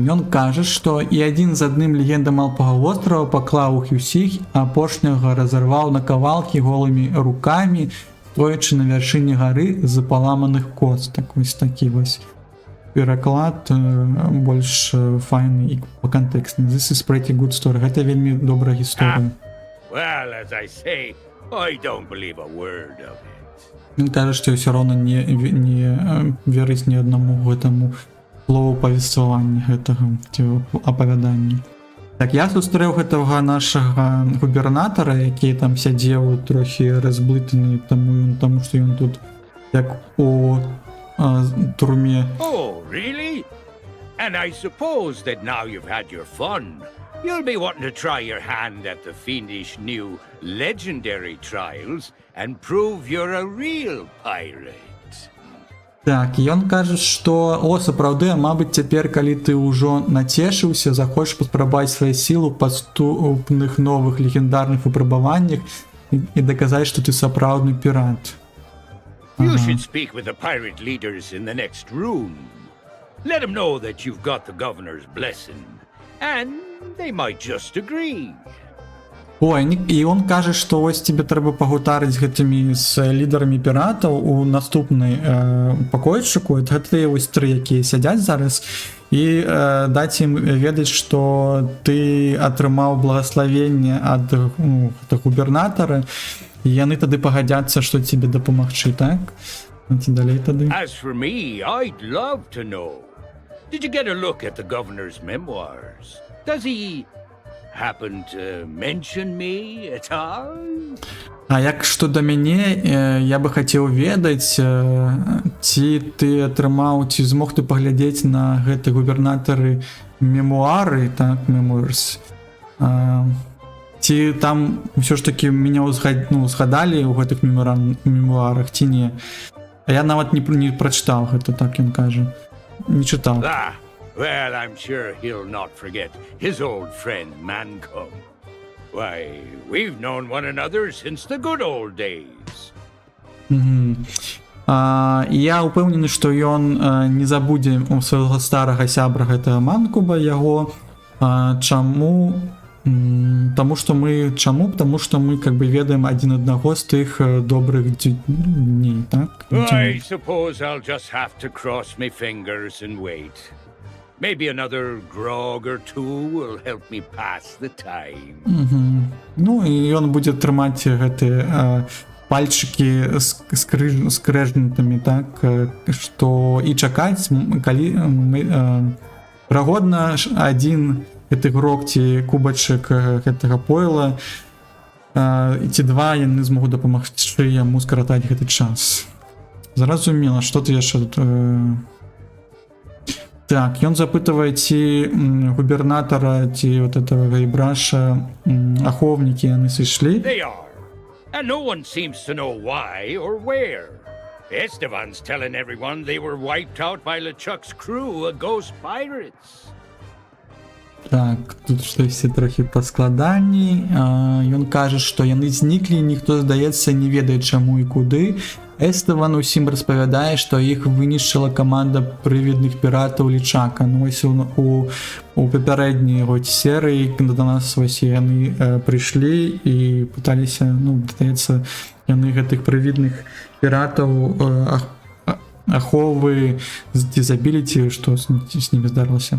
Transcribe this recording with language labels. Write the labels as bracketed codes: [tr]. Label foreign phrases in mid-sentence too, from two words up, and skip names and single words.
[be] Ён кажа, што і адзін з адным легенда Малпага вострава паклаў іх усіх, а апошняга разарваў на кавалкі голымі рукамі, стоячы на вяршыні гары з паламаных костак. Вось такі вось пераклад больш файны і па кантэкстны. [en] This is pretty good story. [be] Гэта вельмі добрая гісторыя. [en] Well, as I say, I don't believe a word of it. [be] Ён кажа, што ўсё роўна не верыць ні аднаму гэтаму слову павествавання гэтага апавядання. Так, я сустрэў гэтага нашага губернатара, які там сядзеў трохі разблытаны, таму што ён тут як у турме. [en] Oh, really? And I suppose that now you've had your fun, you'll be wanting to try your hand at the fiendish new legendary trials and prove you're a real pirate. [be] Так, і ён кажа, што сапраўды, мабыць, цяпер, калі ты ўжо нацешыўся, захочаш паспрабаваць свае сілы ў падступных новых легендарных выпрабаваннях і даказаць, што ты сапраўдны пірат. [en] You should speak with the pirate leaders in the next room. Let them know that you've got the governor's blessing, and they might just agree. [be] Ой, і он кажа, што вось тебе трэба пагутарыць гэтымі з лідарамі піратаў у наступнай пакойчыку. Гэта вось 3, якія сядзяць зараз, і даць ім ведаць, што ты атрымаў благаславенне ад губернатара, і яны тады пагадзяцца, што тебе дапамагчы, так? Ці далей тады? [en] As for me, I'd love to know. Did you get a look at the governor's memoirs? Does he happen to mention me at all? [be] А як што да мяне, я бы хацеў ведаць, ці ты атрымаў, ці змог ты паглядзець на гэты губернатары мемуары, так, memoirs, ці там ўсё ж такі мяне згадалі ў гэтых мемуарах, ці не? А я нават не прачытаў гэта, так ён кажа, не чытаў. [en] Well, I'm sure he'll not forget his old friend Mancom. Why, we've known one another since the good old days. [be] Я ўпэўнены, што ён не забудзе свайго старага сябра гэтага Манкуба, яго. Чаму? Потому што мы [ru] как бы [be] ведаем адзін аднаго з тых добрых дней, так? [en] I suppose I'll just have to cross my fingers and wait. Maybe another grog or two will help me pass the time. [be] Ну, і ён будзе трымаць гэтыя пальчыкі скрэжнутымі, так, што і чакаць, калі верагодна, адзін гэты грок ці кубачак гэтага пойла, і ці два яны змогуць дапамагчы яму скаратаць гэты час. Зразумела, што ты яшчэ тут... Так, ён запытвае, ці губернатара, ці [ru] вот этого [be] Гайбраша ахоўнікі яны сышлі. [en] They are. And no one seems to know why or where. Esteban's telling everyone they were wiped out by LeChuck's crew of ghost pirates. [be] Так, тут штосьці трохі паскладаней. Ён кажа, што яны зніклі, ніхто, здаецца, не ведае чаму і куды. Эстеван усім распавядае, што іх вынішчыла каманда прывідных піратаў Лічака. Ну, вось у папярэдняй серыі да нас вось яны прыйшлі і пыталіся, ну, здаецца, яны гэтых прывідных піратаў аховы ці забілі, ці што з німі здарылася.